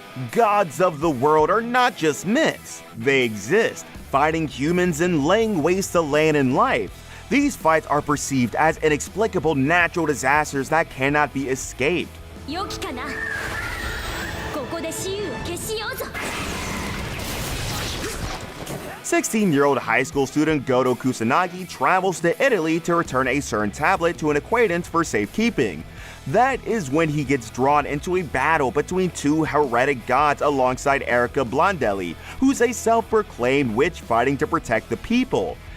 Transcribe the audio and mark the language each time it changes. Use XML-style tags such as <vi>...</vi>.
<en>Gods of the world are not just myths. They exist, fighting humans and laying waste to land and life. These fights are perceived as inexplicable natural disasters that cannot be escaped.</en> <ja>良きかな。ここで雌雄を決しようぞ。</ja> <en>16-year-old high school student Goto Kusanagi travels to Italy to return a certain tablet to an acquaintance for safekeeping. That is when he gets drawn into a battle between two heretic gods alongside Erica Blondelli, who's a self-proclaimed witch fighting to protect the people.</en>